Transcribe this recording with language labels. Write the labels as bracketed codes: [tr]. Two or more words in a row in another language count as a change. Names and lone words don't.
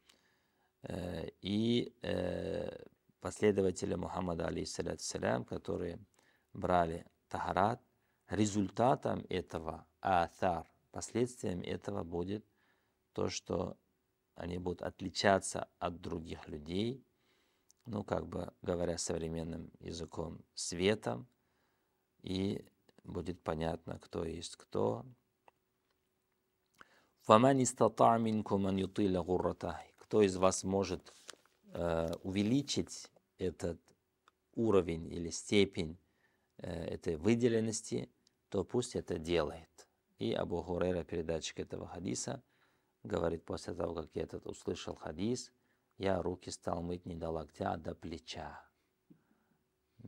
[ru] И последователи Мухаммада, [ar] عليه الصلاة والسلام, [ru] которые брали тахарат, результатом этого аthар, последствием этого будет то, что они будут отличаться от других людей, ну, как бы говоря современным языком, светом, и будет понятно, кто есть кто. [ar] فَمَنِ اسْتَطَاعَ مِنْكُمْ أَنْ يُطِيلَ غُرَّتَهُ. [ru] Кто из вас может увеличить этот уровень или степень этой выделенности, то пусть это делает. И Абу Хурейра, передатчик этого хадиса, говорит, после того, как я этот услышал хадис, я руки стал мыть не до локтя, а до плеча.